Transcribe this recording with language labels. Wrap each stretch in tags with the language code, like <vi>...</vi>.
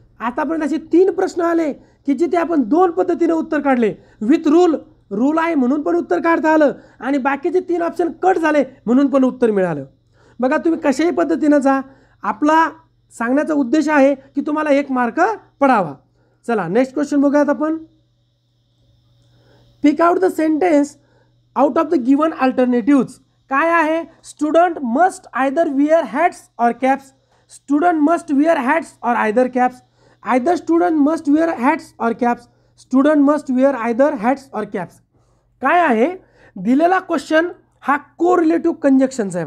<mr>आतापर्यंत असे 3 प्रश्न आले की जिथे आपण 2 पद्धतीने उत्तर काढले. विथ रूल आहे म्हणून पण उत्तर काढता आलं आणि बाकीचे 3 ऑप्शन कट झाले म्हणून पण उत्तर मिळालं. बघा तुम्ही कशाही पद्धतीनं जा, आपला सांगण्याचा उद्देश आहे की तुम्हाला 1 मार्क पडावा. चला नेक्स्ट क्वेश्चन बघूयात आपण.</mr> <en>Pick out the sentence out of the given alternatives.</en> <mr>काय आहे,</mr> <en>Student must either wear hats or caps. Student must wear hats or either caps. Either student must wear hats or caps. Student must wear either hats or caps.</en> <mr>काय आहे, दिलेला question हा कोरिलेटिव्ह कंजक्शनचा आहे.</mr>